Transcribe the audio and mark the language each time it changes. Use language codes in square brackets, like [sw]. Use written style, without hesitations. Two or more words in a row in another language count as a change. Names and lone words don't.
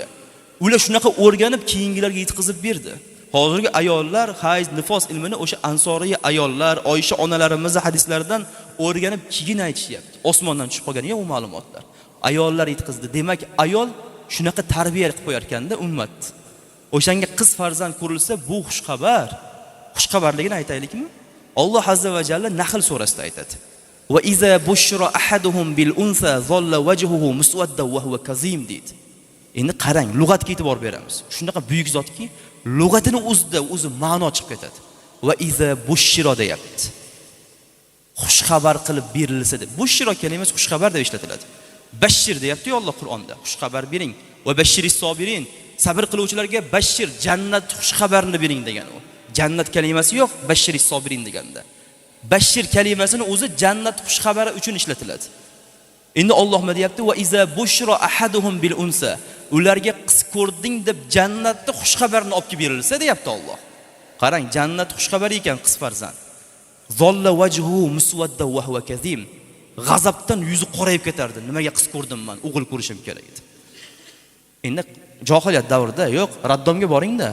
[uz] Ular shunaqa o'rganib keyingilarga yetkazib berdi. Hozirgi ayollar hayz, nifos ilmini o'sha ansoriy ayollar, Oysha onalarimiz hadislaridan o'rganib keyin aytishyapti. Osmondan tushib qolgan bu ma'lumotlar. Ayollar yetkazdi. Demak, ayol shunaqa tarbiya qilib qo'yar ekanda ummat. O'shanga qiz farzand ko'rilsa, bu xushxabar. Xushxabarligini aytaylikmi? Alloh [ar] عز وجل [uz] Nahl surasida aytadi. [ar] وإذا بشر أحدهم بالأنثى ظل وجهه مسودا وهو كظيم deydi. [uz] Endi qarang, lug'atga e'tibor beramiz. Shunaqa buyuk zotki, lug'atini o'zi ma'no chiqib ketadi. [ar] وإذا بشر deyapti. [uz] Xushxabar qilib berilsa deb. Bushra kalimasi xushxabar deb ishlatiladi. Bashir deyapti Alloh Qur'onda. Xushxabar bering. [ar] وبشر الصابرين. [uz] Sabr qiluvchilarga bashir, jannat xushxabarini bering degan u. Jannat kalimasi yo'q, [ar] بشر الصابرين [uz] deganda. Bashir kalimasini o'zi jannat xushxabari uchun ishlatiladi. Endi Alloh nima deyapti? [ar] وإذا بشر أحدهم بالأنثى. [uz] Ularga qiz ko'rding deb jannatni xushxabarini olib kelib berilsa deyapti Alloh. Qarang, jannat xushxabari ekan qiz farzand. [ar] ظل وجهه مسودا وهو كظيم. [uz] G'azabdan yuzi qorayib ketardi. Nimaga qiz ko'rdim men? O'g'il ko'rishim kerak edi. Endi jahiliyat davrida yo'q, raddomga boring-da.